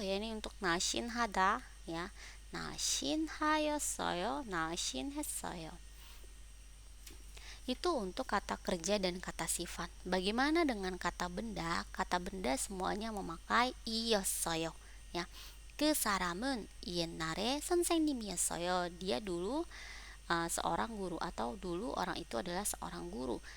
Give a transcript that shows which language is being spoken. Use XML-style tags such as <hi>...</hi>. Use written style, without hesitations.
<id>ini untuk 날씬하다 ya.</id> <ko>날씬하였어요, 날씬했어요.</ko> <id>Itu untuk kata kerja dan kata sifat. Bagaimana dengan kata benda? Kata benda semuanya memakai 이었어요 ya.</id> <ko>그 사람은 옛날에 선생님이었어요.</ko> <id>Dia dulu seorang guru, atau dulu orang itu adalah seorang guru.</id>